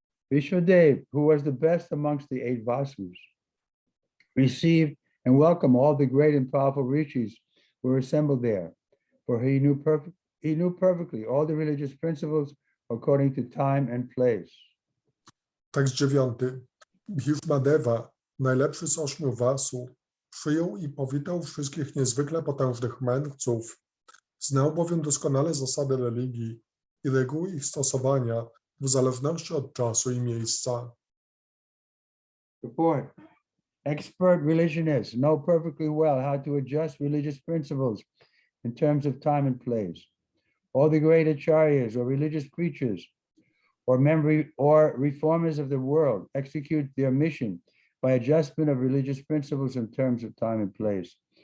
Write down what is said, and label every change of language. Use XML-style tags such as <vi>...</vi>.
<en>Vishwadev, who was the best amongst the 8 Vasus, received and welcomed all the great and powerful rishis who were assembled there, for he knew perfectly all the religious principles according to time and place.</en> <pl>Tekst 9. Bhishmadeva, najlepszy z 8 Vasów, przyjął i powitał wszystkich niezwykle potężnych mędrców. Znał bowiem doskonale zasady religii i reguły ich stosowania w zależności od czasu i miejsca.</pl> <en>Report. Expert religionists know perfectly well how to adjust religious principles in terms of time and place. All the great acharyas or religious preachers or reformers of the world execute their mission by adjustment of religious principles in terms of time and place.</en>